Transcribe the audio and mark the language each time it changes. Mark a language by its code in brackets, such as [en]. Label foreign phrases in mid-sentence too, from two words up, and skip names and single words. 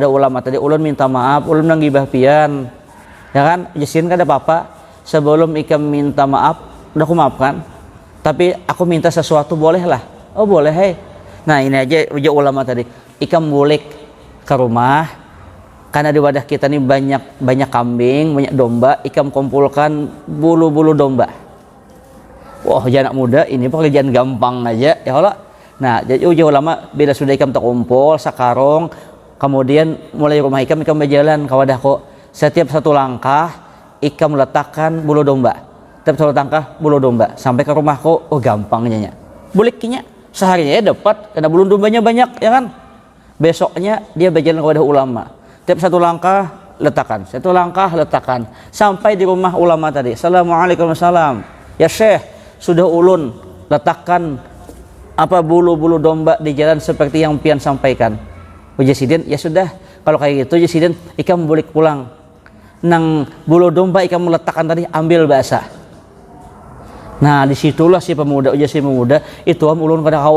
[bjn] ulama tadi, ulun minta maaf, ulun nang gibah pian, ya kan, jasin kada apa-apa, sebelum ikam minta maaf, udah aku maafkan, tapi aku minta sesuatu boleh lah, oh boleh hei, nah ini aja ujar ulama tadi, ikam boleh ke rumah, karena di wadah kita ini banyak kambing, banyak domba, ikam kumpulkan bulu-bulu domba. [id] Wah, anak muda ini pekerjaan gampang aja [ar] ya Allah. [bjn] Nah, jadi ujar ulama bila sudah ikam terkumpul sakarong, kemudian mulai rumah ikam berjalan ke wadahku. Setiap satu langkah ikam meletakkan bulu domba. [id] Tapi satu tangkah bulu domba sampai ke rumahku, oh gampangnya nya. [bjn] Bulikinya seharinya dapat karena bulu dombanya banyak ya kan. [id] Besoknya dia berjalan kepada ulama. Tiap satu langkah letakkan, satu langkah letakkan sampai di rumah ulama tadi. [ar] Assalamualaikum warahmatullahi wabarakatuh. [bjn] Ya Syekh, sudah ulun letakkan apa bulu-bulu domba di jalan seperti yang pian sampaikan. Uji sidin, ya sudah. Kalau kayak gitu uji sidin, ikam balik pulang. Nang bulu domba ikam meletakkan tadi, ambil basah. Nah disitulah si pemuda, uji si pemuda itu ulun kada kawa.